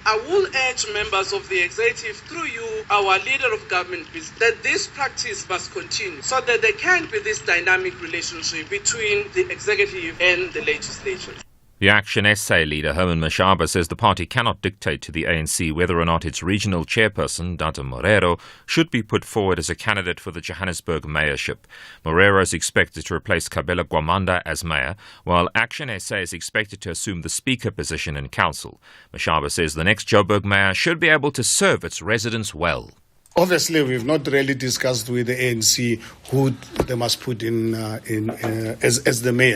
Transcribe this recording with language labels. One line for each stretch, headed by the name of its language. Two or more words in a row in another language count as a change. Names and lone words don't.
English: I will urge members of the executive, through you, our leader of government, that this practice must continue so that there can be this dynamic relationship between the executive and the legislature. The Action SA leader, Herman Mashaba, says the party cannot dictate to the ANC whether or not its regional chairperson, Data Morero, should be put forward as a candidate for the Johannesburg mayorship. Morero is expected to replace Kabela Gwamanda as mayor, while Action SA is expected to assume the speaker position in council. Mashaba says the next Joburg mayor should be able to serve its residents well. Obviously, we've not really discussed with the ANC who they must put in as the mayor.